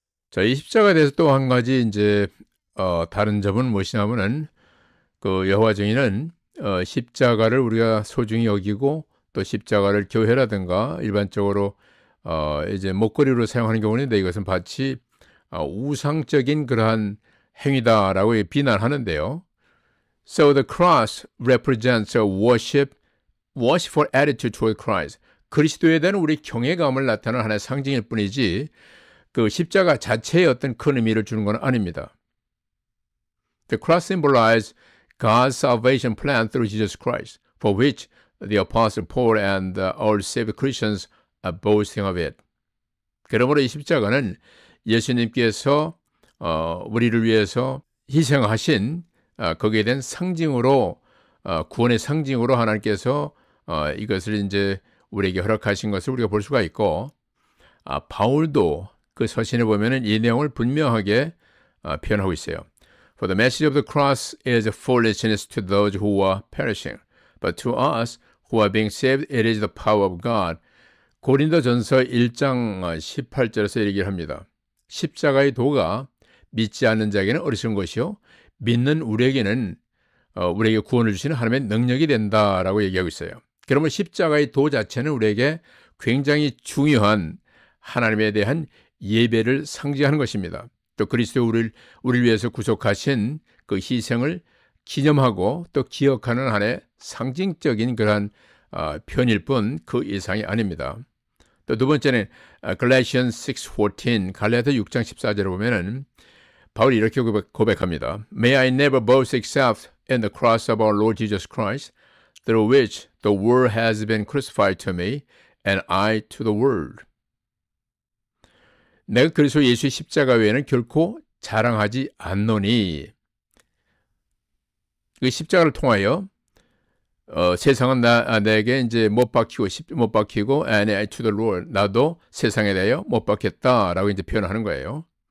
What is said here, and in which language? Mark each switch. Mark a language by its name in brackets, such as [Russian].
[Korean] 자, 이 십자가에 대해서 또 한 가지 이제 다른 점은 무엇이냐면은 그 여호와 증인은 십자가를 우리가 소중히 여기고 또 십자가를 교회라든가 일반적으로 이제 목걸이로 사용하는 경우는 있는데 이것은 마치 우상적인 그러한 행위다라고 비난하는데요. [English] So the cross represents a worshipful attitude toward Christ. [Korean] 그리스도에 대한 우리 경외감을 나타내는 하나의 상징일 뿐이지 그 십자가 자체의 어떤 큰 의미를 주는 건 아닙니다. [English] The cross symbolizes God's salvation plan through Jesus Christ, for which the Apostle Paul and all saved Christians are boasting of it. [Korean] 그러므로 이 십자가는 예수님께서 우리를 위해서 희생하신 거기에 대한 상징으로 구원의 상징으로 하나님께서 이것을 이제 우리에게 허락하신 것을 우리가 볼 수가 있고 바울도 그 서신에 보면은 이 내용을 분명하게 표현하고 있어요. [English] For the message of the cross is foolishness to those who are perishing, but to us who are being saved it is the power of God. [Korean] 고린도전서 1장 18절에서 얘기를 합니다. 십자가의 도가 믿지 않는 자에게는 어리석은 것이요 믿는 우리에게는 우리에게 구원을 주시는 하나님의 능력이 된다라고 얘기하고 있어요. 그러면 십자가의 도 자체는 우리에게 굉장히 중요한 하나님에 대한 예배를 상징하는 것입니다. 또 그리스도 우리를 위해서 구속하신 그 희생을 기념하고 또 기억하는 한의 상징적인 그러한 표현일 뿐 그 이상이 아닙니다. 또 두 번째는 Galatians 6:14 갈라디아 6장 14절을 보면은 바울이 이렇게 고백합니다. [English] May I never boast except in the cross of our Lord Jesus Christ, through which the world has been crucified to me, and I to the world. [Korean] 내가 그리스도 예수의 십자가 외에는 결코 자랑하지 않노니. 그 십자가를 통하여 세상은 내게 이제 못 박히고 [English] and I to the Lord. [Korean] 나도 세상에 대하여 못 박혔다라고 이제 표현하는 거예요.